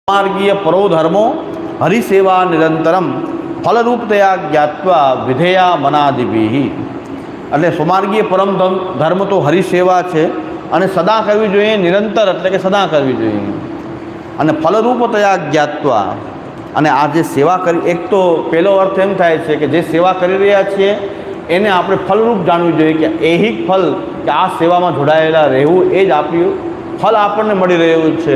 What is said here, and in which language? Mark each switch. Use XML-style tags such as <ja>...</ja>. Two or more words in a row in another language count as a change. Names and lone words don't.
<sa>मार्गीय परो धर्मो हरिसेवा निरंतरम फलरूपतया ज्ञात्वा विधेया मनादिभिः।</sa> <gu>એટલે સ્વમાર્ગીય પરમ ધર્મ તો હરિસેવા છે અને સદા કરવી જોઈએ, નિરંતર એટલે કે સદા કરવી જોઈએ, અને</gu> <sa>फलरूपतया ज्ञात्वा,</sa> <gu>અને આ જે સેવા કરી, એક તો પહેલો અર્થ એમ થાય છે કે જે સેવા કરી રહ્યા છીએ એને આપણે ફલરૂપ જાણવું જોઈએ કે એહિક ફલ, કે આ સેવામાં જોડાયેલા રહેવું એ જ આપ્યું ફલ આપણને મળી રહ્યું છે.</gu>